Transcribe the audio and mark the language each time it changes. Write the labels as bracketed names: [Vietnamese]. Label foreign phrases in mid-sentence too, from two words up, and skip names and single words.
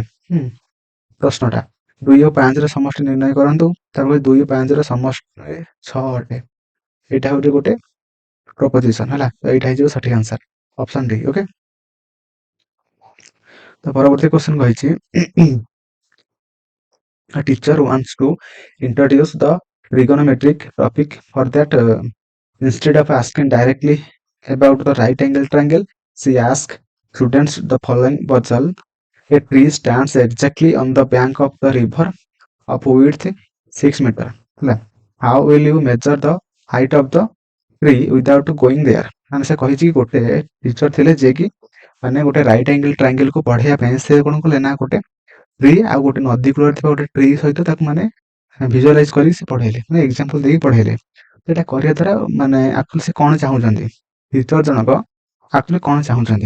[Odia] ପ୍ରଶ୍ନଟା 2 ଓ 5ର ସମଷ୍ଟି ନିର୍ଣ୍ଣୟ କରନ୍ତୁ। ତାପରେ 2 ଓ 5ର ସମଷ୍ଟି 6 ଅଟେ। ଏଇଟା ହଉଛି ଗୋଟେ ପ୍ରପୋଜିସନ। ହେଲା, ତ ଏଇଟା ହେଇଯିବ ସଠିକ ଆନ୍ସର, [English] option D. [Odia] ଓକେ, ତ ପରବର୍ତ୍ତୀ କ୍ୱେଶ୍ଚନ କହିଛି [English] a teacher wants to introduce the trigonometric topic. For that, instead of asking directly about the right angle triangle, she asks students the following puzzle. A tree stands exactly on the bank of the river of width 6 meter. How will you measure the height of the tree without going there? [Odia] ମାନେ ସେ କହିଛି କି ଗୋଟେ ଟିଚର ଥିଲେ ଯିଏ କି ମାନେ ଗୋଟେ [English] right angle triangle [Odia] କୁ ପଢେଇବା ପାଇଁ ସେ କଣ କଲେ ନା ଗୋଟେ ट्री ଆଉ ଗୋଟେ ନଦୀ କୂଳରେ ଥିବା ଗୋଟେ ଟ୍ରି ସହିତ ତାକୁ ମାନେ ଭିଜୁଆଲାଇଜ କରି ସେ ପଢେଇଲେ, ମାନେ ଏକ୍ସାମ୍ପଲ ଦେଇକି ପଢେଇଲେ। ସେଟା କରିବା ଦ୍ୱାରା ମାନେ ଆକ୍ଚୁଆଲି ସେ କଣ ଚାହୁଁଛନ୍ତି, ଟିଚର ଜଣକ ଆକ୍ଚୁଆଲି କଣ ଚାହୁଁଛନ୍ତି।